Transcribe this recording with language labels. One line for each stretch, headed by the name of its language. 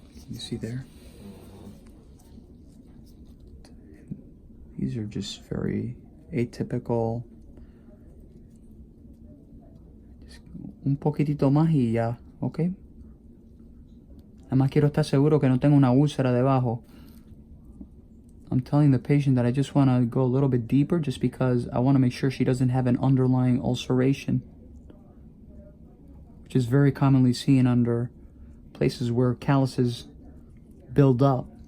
English: You see there? These are just very atypical.
Spanish: Just un poquitito más y ya, ¿ok? Nada más quiero estar seguro que no tengo una úlcera debajo.
English: I'm telling the patient that I just want to go a little bit deeper just because I want to make sure she doesn't have an underlying ulceration, which is very commonly seen under places where calluses build up.